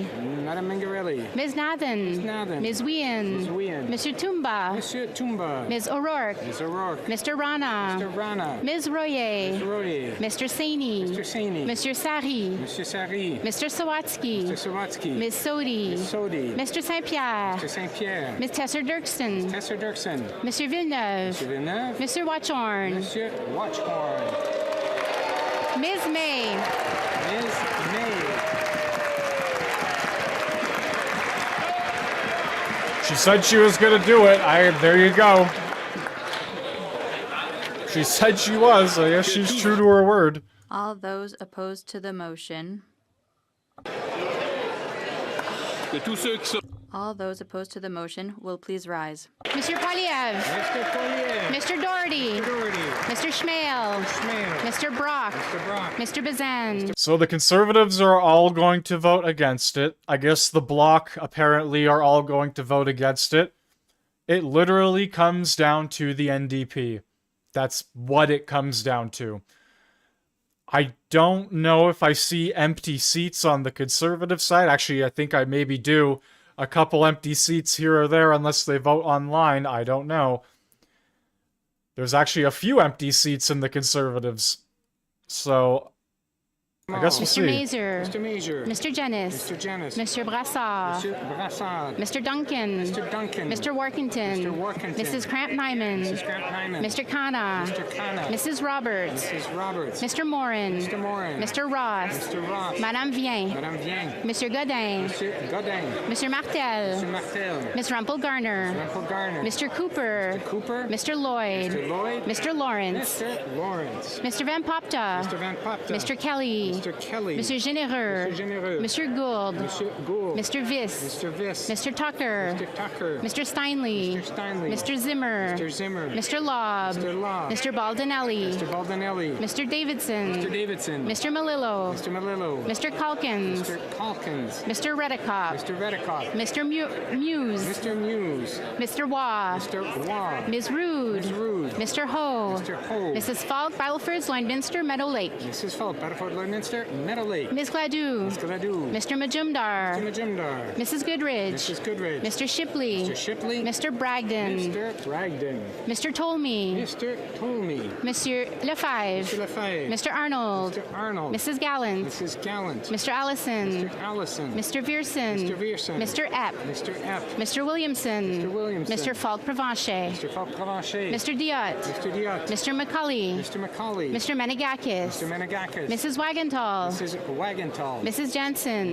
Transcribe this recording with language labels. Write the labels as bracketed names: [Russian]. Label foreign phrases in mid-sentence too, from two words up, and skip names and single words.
[English] Ms. Nathan. Ms. Wien. Mr. Tumba. Ms. O'Rourke. Mr. Rana. Ms. Royer. Mr. Saini. Mr. Sari. Mr. Sawatsky. Ms. Sodi. Mr. Saint-Pierre. Ms. Tesser Dirksen. Mr. Villeneuve. Mr. Watchorn. Ms. May. She said she was going to do it. There you go. She said she was. I guess she's true to her word. All those opposed to the motion. All those opposed to the motion will please rise. Monsieur Poliev. Mr. Poliev. Mr. Doherty. Mr. Schmale. Mr. Brock. Mr. Bazan. So the Conservatives are all going to vote against it. I guess the Bloc apparently are all going to vote against it. It literally comes down to the NDP. That's what it comes down to. I don't know if I see empty seats on the Conservative side. Actually, I think I maybe do. A couple empty seats here or there, unless they vote online. I don't know. There's actually a few empty seats in the Conservatives. So, I guess we'll see. Mr. Mazer. Mr. Jennis. Mr. Brassard. Mr. Duncan. Mr. Workington. Mrs. Cramp-Nyman. Mr. Khanna. Mrs. Roberts. Mr. Morin. Mr. Ross. Madame Vien. Mr. Godin. Mr. Martel. Ms. Rumpel-Garner. Mr. Cooper. Mr. Lloyd. Mr. Lawrence. Mr. Van Popta. Mr. Kelly. Mr. Généreux. Mr. Gould. Mr. Viss. Mr. Tucker. Mr. Steinley. Mr. Zimmer. Mr. Lobb. Mr. Baldinelli. Mr. Davidson. Mr. Malillo. Mr. Calkins. Mr. Redekop. Mr. Muse. Mr. Waugh. Ms. Rood. Mr. Ho. Mrs. Falk, Battleford, Lloydminster, Meadow Lake. Ms. Gladue. Mr. Majumdar. Mrs. Goodridge. Mr. Shipley. Mr. Bragdon. Mr. Tolmie. Monsieur Lefebvre. Mr. Arnold. Mrs. Gallant. Mr. Allison. Mr. Vierson. Mr. Epp. Mr. Williamson. Mr. Falk Provencher. Mr. Diot. Mr. McCulley. Mr. Menegakis. Mrs. Wagenthal. Mrs. Jensen.